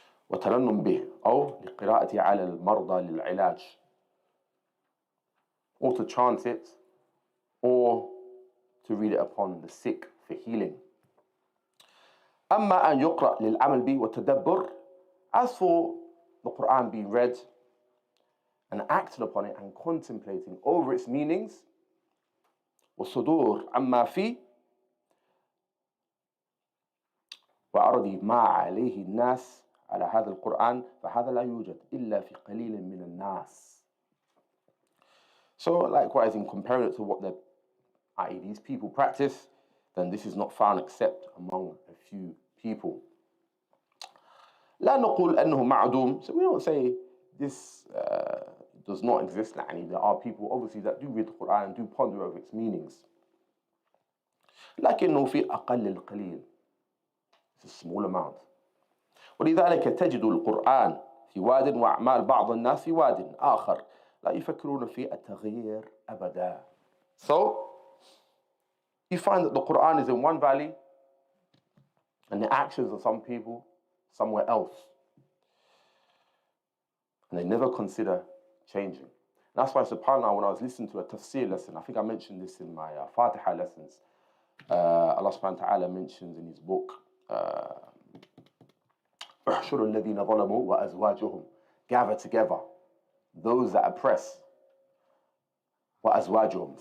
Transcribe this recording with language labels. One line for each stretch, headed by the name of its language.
Arabic: وترنم به أو لقراءة على المرضى للعلاج,
English: or to chant it, or to read it upon the sick for healing.
Arabic: أما أن يقرأ للعمل به والتدبر.
English: As for the Quran being read and acted upon it and contemplating over its meanings,
Arabic: والصدور عما فيه وعرض ما عليه الناس على هذا القرآن فهذا لا يوجد إلا في قليل من الناس.
English: So likewise, in comparing it to what i.e. these people practice, then this is not found except among a few people.
Arabic: لا نقول أنه معدوم.
English: So we don't say this does not exist. There are people obviously that do read the Quran and do ponder over its meanings.
Arabic: لكنه في أقل القليل.
English: It's a small amount.
Arabic: ولذلك تجد القرآن في واد وأعمال بعض الناس في واد آخر لا يفكرون في التغيير أبدا.
English: So you find that the Quran is in one valley and the actions of some people somewhere else. And they never consider changing. And that's why, subhanAllah, when I was listening to a tafsir lesson, I think I mentioned this in my Fatiha lessons, Allah subhanahu wa ta'ala mentions in his book,
Arabic: احشروا الذين ظلموا وأزواجهم,
English: gather together those that oppress,
Arabic: وأزواجهم.